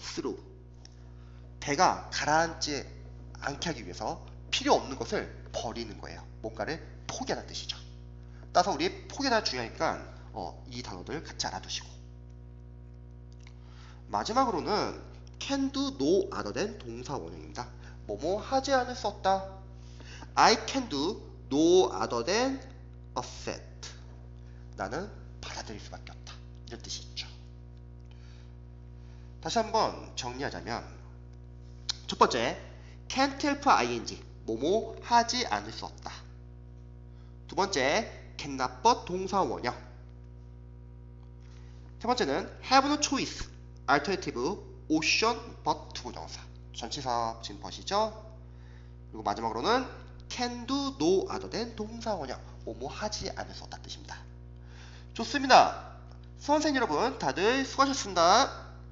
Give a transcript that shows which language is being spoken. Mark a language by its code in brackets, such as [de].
[ko] throw, 배가 가라앉지 않게 하기 위해서 필요 없는 것을 버리는 거예요. 뭔가를 포기하는 뜻이죠. 따라서 우리 포기하다 중요하니까 이 단어들 같이 알아두시고, 마지막으로는 [en] can do no other than [ko] 동사 원형입니다. 뭐뭐 하지 않을 수 없다. [en] I can do no other than accept. [ko] 나는 받아들일 수밖에 없다. 이런 뜻이 있죠. 다시 한번 정리하자면, 첫 번째, [en] can't help ing, [ko] 뭐뭐 하지 않을 수 없다. 두 번째, [en] cannot but [ko] 동사 원형. 세 번째는 [en] have no choice, alternative, option but [ko] 부정사. 전치사 지금 보시죠? 그리고 마지막으로는 [en] can do no other than [ko] 동사 원형, 뭐뭐 하지 않을 수 없다 뜻입니다. 좋습니다. 수험생 여러분 다들 수고하셨습니다.